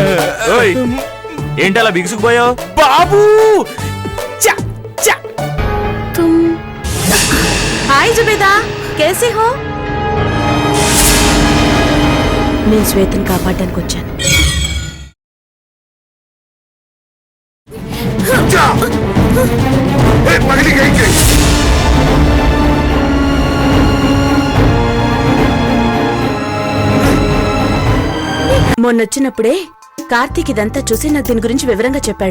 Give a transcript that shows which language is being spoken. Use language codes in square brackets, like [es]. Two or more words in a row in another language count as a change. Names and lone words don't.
[te] ఏంటి అలా బిగుసుకుపోయావు? బాబూ [hi] तुम हाय जुबेदा, कैसे हो? [te] నేను శ్వేతని కాపాడడానికి వచ్చాను. మొన్నొచ్చినప్పుడే కార్తీక్ ఇదంతా చూసి నాకు దీని గురించి వివరంగా చెప్పాడు.